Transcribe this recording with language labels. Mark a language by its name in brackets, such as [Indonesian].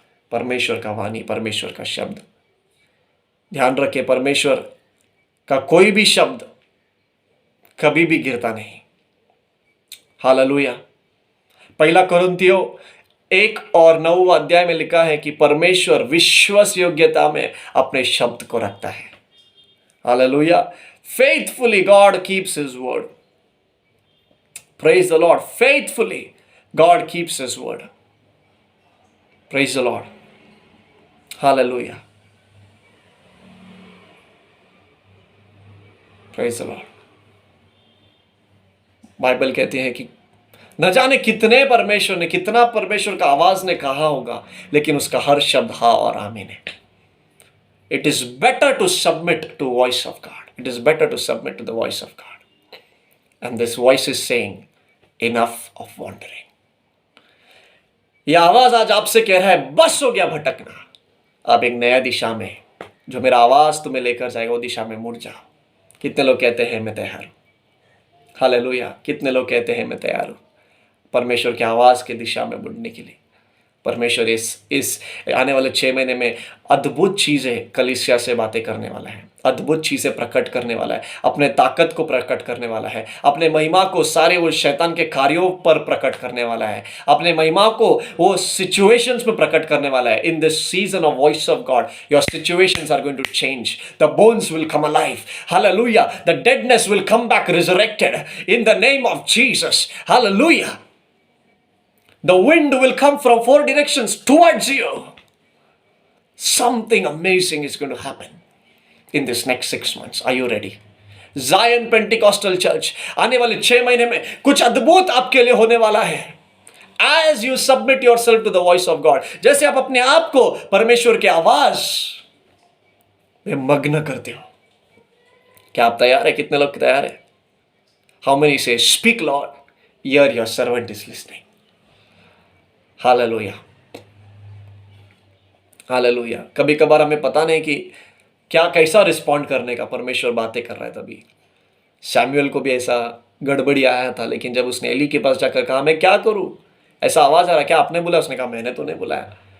[Hindi] परमेश्वर का वाणी, परमेश्वर का शब्द। ध्यान रखें, परमेश्वर का कोई भी शब्द कभी भी गिरता नहीं। हालेलुया। पहला कुरिन्थियों 1 और 9 अध्याय में लिखा है कि परमेश्वर विश्वास योग्यता में अपने शब्द को रखता है। Hallelujah. [English] Faithfully God keeps his word. Praise the Lord. Faithfully God keeps his word. Praise the Lord. Hallelujah. Praise the Lord. [Hindi] Bible कहती है कि न जाने कितना परमेश्वर का आवाज ने कहा होगा, लेकिन उसका हर शब्द हाँ और आमीन है। [English] It is better to submit to voice of God. It is better to submit to the voice of God. And this voice is saying, enough of wandering. [Hindi] यह आवाज आज आपसे कह रहा है, बस हो गया भटकना, अब एक नया दिशा में जो मेरा आवाज तुम्हें लेकर जाएगा वो दिशा में मुड़ जाओ। कितने लोग कहते हैं मैं तैयार हूं? हालेलुया। कितने लोग कहते हैं मैं तैयार हूं परमेश्वर की आवाज की दिशा में मुड़ने के लिए? परमेश्वर इस आने वाले 6 महीने में अद्भुत चीजें कलीसिया से बातें करने वाला है, अद्भुत चीजें प्रकट करने वाला है, अपने ताकत को प्रकट करने वाला है, अपने महिमा को सारे वो शैतान के कार्यों पर प्रकट करने वाला है, अपने महिमा को वो सिचुएशंस में प्रकट करने वाला है। [English] In this season of voice of god your situations are going to change, the bones will come alive, hallelujah, the deadness will come back resurrected in the name of Jesus, hallelujah. The wind will come from 4 directions towards you. Something amazing is going to happen in this next 6 months. Are you ready? [Hindi] Zion Pentecostal Church, आने वाले 6 महीने में कुछ अद्भुत आपके लिए होने वाला है। [English] As you submit yourself to the voice of God, [Hindi] जैसे आप अपने आप को परमेश्वर की आवाज में मग्न करते हो। क्या आप तैयार है? कितने लोग तैयार है? [English] How many say, speak Lord, here your servant is listening. [Hindi] Hallelujah, hallelujah. कभी कभार हमें पता नहीं कि क्या कैसा रिस्पॉन्ड करने का। परमेश्वर बातें कर रहा है। तभी सैमुअल को भी ऐसा गड़बड़ी आया था, लेकिन जब उसने एली के पास जाकर कहा मैं क्या करूं, ऐसा आवाज आ रहा, क्या आपने बुलाया? उसने कहा मैंने तो नहीं बुलाया।